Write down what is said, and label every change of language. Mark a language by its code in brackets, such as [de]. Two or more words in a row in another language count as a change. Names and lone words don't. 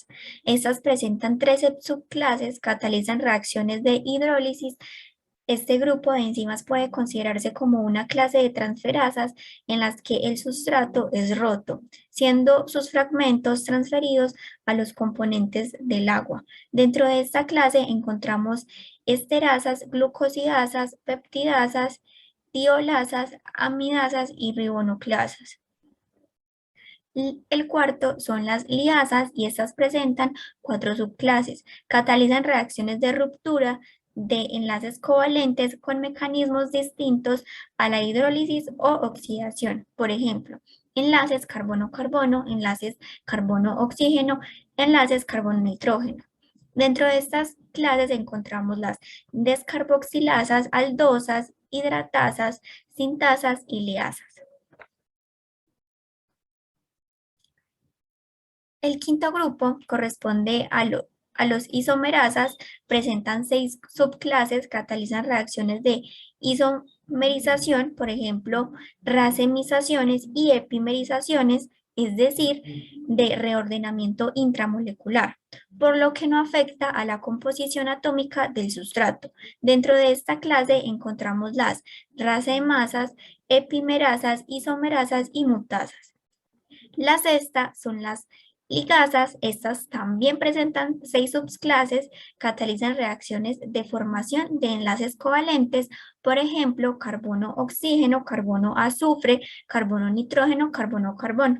[es] Estas presentan 13 subclases, catalizan reacciones de hidrólisis. Este grupo de enzimas puede considerarse como una clase de transferasas en las que el sustrato es roto, siendo sus fragmentos transferidos a los componentes del agua. Dentro de esta clase encontramos esterasas, glucosidasas, peptidasas, tiolasas, amidasas y ribonucleasas. El cuarto son las liasas y estas presentan 4 subclases. Catalizan reacciones de ruptura de enlaces covalentes con mecanismos distintos a la hidrólisis o oxidación. Por ejemplo, enlaces carbono-carbono, enlaces carbono-oxígeno, enlaces carbono-nitrógeno. Dentro de estas clases encontramos las descarboxilasas, aldosas, hidratasas, sintasas y liasas. El quinto grupo corresponde a los isomerasas, presentan 6 subclases, catalizan reacciones de isomerización, por ejemplo, racemizaciones y epimerizaciones, es decir, de reordenamiento intramolecular, por lo que no afecta a la composición atómica del sustrato. Dentro de esta clase encontramos las racemasas, epimerasas, isomerasas y mutasas. La sexta son las ligasas. Estas también presentan 6 subclases, catalizan reacciones de formación de enlaces covalentes, por ejemplo, carbono-oxígeno, carbono-azufre, carbono-nitrógeno, carbono-carbono.